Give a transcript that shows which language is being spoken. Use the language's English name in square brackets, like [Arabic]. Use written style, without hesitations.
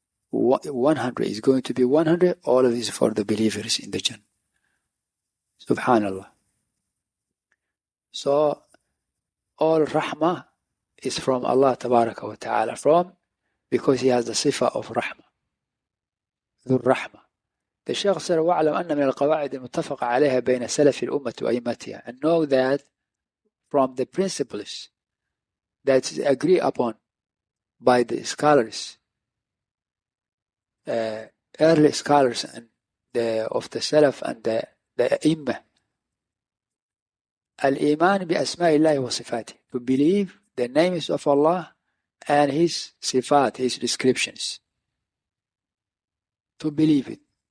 [English] 100 is going to be 100. All of this for the believers in the Jannah. Subhanallah. So, all rahmah is from Allah tabaraka wa ta'ala. Because He has the sifa of rahmah. [Arabic] ذو الرحمة. [English] The Shaykh said, [Arabic] وَاعْلَمْ أَنَّ مِنَ الْقَوَاعِدِ الْمُتَّفَقَ عَلَيْهَا بَيْنَ سَلَفِ الْأُمَّةِ وَأَئِمَّتِهَا. [English] And know that from the principles that is agreed upon by the scholars, early scholars and of the Salaf and the Imam, [Arabic] Al-Iman bi-Asma'i Allah wa Sifati, [English] to believe the names of Allah and His Sifat, His descriptions. To believe it.